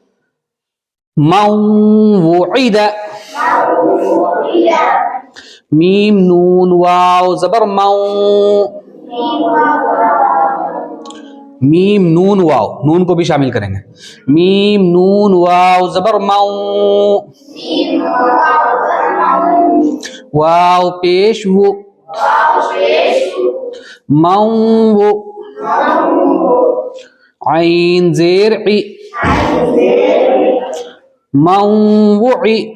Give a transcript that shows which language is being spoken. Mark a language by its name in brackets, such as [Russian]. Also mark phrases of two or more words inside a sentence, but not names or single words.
[Urdu] موعد. میم نون واو زبر مو, میم نون واو, نون کو بھی شامل کریں گے. میم نون واو زبر مو, واو پیش وو, مو وو. عین زیر عی, موعی.